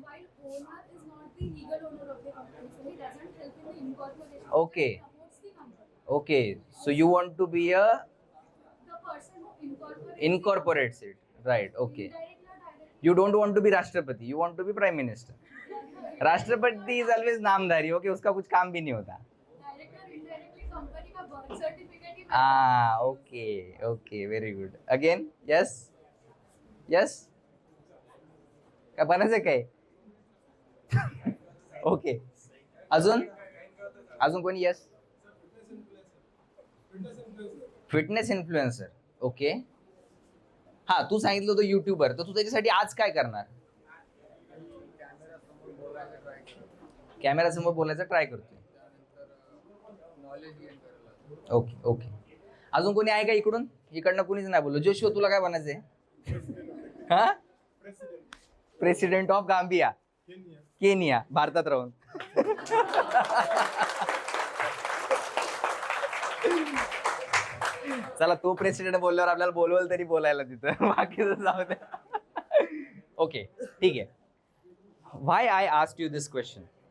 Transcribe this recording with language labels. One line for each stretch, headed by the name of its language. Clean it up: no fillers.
English: While owner is not the legal owner of the company, so he doesn't help in the incorporation. Okay. He supports the company. Okay. So you want to be a The person who incorporates. incorporates it. Right. Okay. Indirectly or directly. You don't want to be Rashtrapati. You want to be Prime Minister.
Hindi: राष्ट्रपति
English: is always
Hindi: Namdhari. Okay, उसका कुछ काम भी नहीं होता. Direct और indirectly company का birth certificate ही
English: Okay, very good. Again. Yes.
Marathi: काय बनायचं काय? ओके, अजून कोणी? यस.
English: Fitness influencer. Okay.
Marathi: हा, तू सांगितलं होतं युट्यूबर, तर तू त्याच्यासाठी आज काय करणार? कॅमेरा समोर बोलायचा ट्राय करतोय. ओके. अजून कोणी आहे का इकडून? इकडनं कोणीच नाही बोललो. जोशी, तुला काय बनायचंय?
English: हा, president of Gambia, Kenya,
Marathi: भारतात राहून. चला, तो प्रेसिडेंट बोलल्यावर आपल्याला बोलवलं तरी बोलायला तिथं, बाकी जाऊ दे. ओके, ठीक आहे.
English: Why I asked you this question?